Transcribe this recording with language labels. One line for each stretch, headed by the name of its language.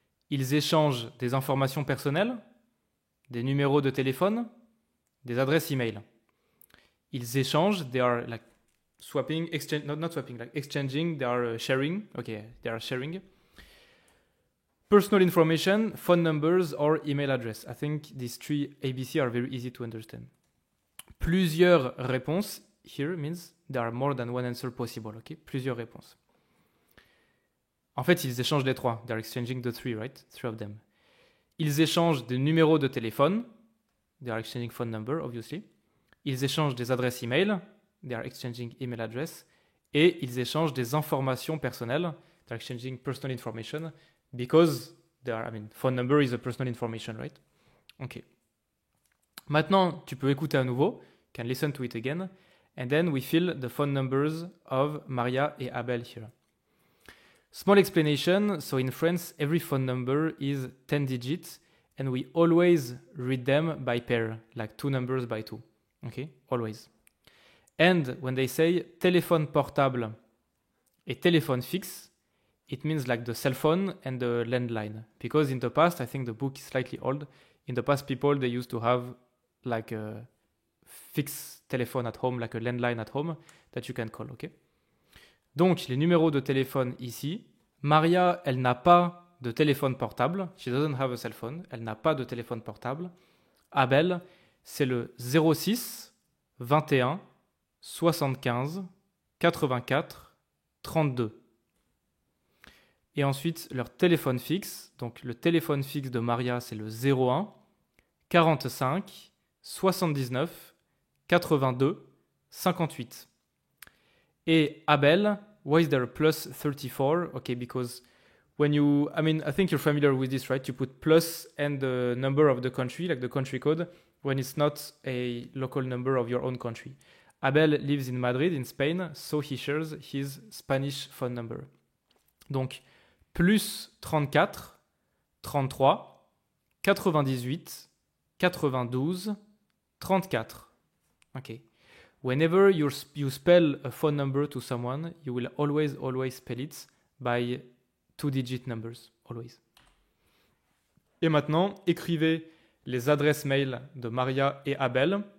French: Ils échangent des informations personnelles, des numéros de téléphone, des adresses email. Ils échangent,
English: they are like swapping, not swapping, like exchanging, they are sharing, okay, they are sharing. Personal information, phone numbers or email address. I think these 3 ABC are very easy to understand.
French: Plusieurs réponses,
English: here means there are more than one answer possible, okay?
French: Plusieurs réponses. En fait, ils échangent les 3.
English: They're exchanging the 3, right? 3 of them.
French: Ils échangent des numéros de téléphone.
English: They are exchanging phone number, obviously.
French: Ils échangent des adresses email.
English: They are exchanging email address.
French: Et ils échangent des informations personnelles.
English: They are exchanging personal information because phone number is a personal information, right? Okay.
French: Maintenant, tu peux écouter à nouveau.
English: Can listen to it again. And then we fill the phone numbers of Maria et Abel here. Small explanation. So in France, every phone number is 10 digits, and we always read them by pair, like 2 numbers by 2. Okay, always. And when they say
French: téléphone portable et téléphone fixe,
English: it means like the cell phone and the landline. Because in the past, I think the book is slightly old. In the past, people, they used to have like a fixed telephone at home, like a landline at home, that you can call, okay?
French: Donc, les numéros de téléphone ici. Maria, elle n'a pas de téléphone portable.
English: She doesn't have a cell phone.
French: Elle n'a pas de téléphone portable. Abel, c'est le 06 21 75 84 32. Et ensuite, leur téléphone fixe. Donc, le téléphone fixe de Maria, c'est le 01 45 79 82 58.
English: Et Abel, why is there a plus 34? Okay, because I think you're familiar with this, right? You put plus and the number of the country, like the country code, when it's not a local number of your own country. Abel lives in Madrid, in Spain, so he shares his Spanish phone number.
French: Donc, plus 34, 33, 98, 92, 34. Okay.
English: Whenever you spell a phone number to someone, you will always spell it by 2-digit numbers, always.
French: Et maintenant, écrivez les adresses mail de Maria et Abel.